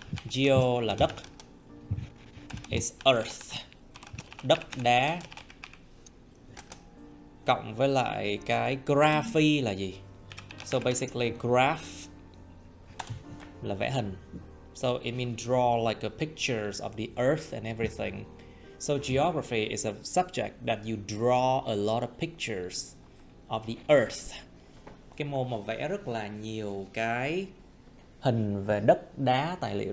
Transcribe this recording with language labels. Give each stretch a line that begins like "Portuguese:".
Vietnamese: Geo là đất.
English: Is earth.
Vietnamese: Đất đá. Cộng với lại cái graphy là gì?
English: So basically
Vietnamese: graph là vẽ hình.
English: So it means draw like a pictures of the earth and everything. So geography is a subject that you draw a lot of pictures of the earth.
Vietnamese: Cái môn mà vẽ rất là nhiều cái hình về đất, đá, tài liệu.